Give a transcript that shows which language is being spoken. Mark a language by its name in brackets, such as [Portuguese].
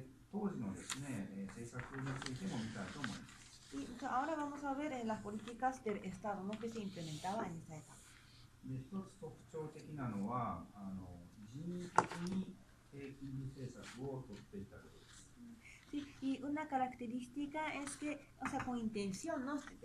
[Japanese] 当時のですね、政策についても見たいと思います。 [Spanish] Y ahora vamos a ver las políticas del Estado, ¿no? Que se implementaba en esta etapa. [Japanese] で、一つ特徴的なのは、人為的に低金利政策を取っていたことです。 [Spanish] Sí, y una característica es que, o sea, con intención, ¿no?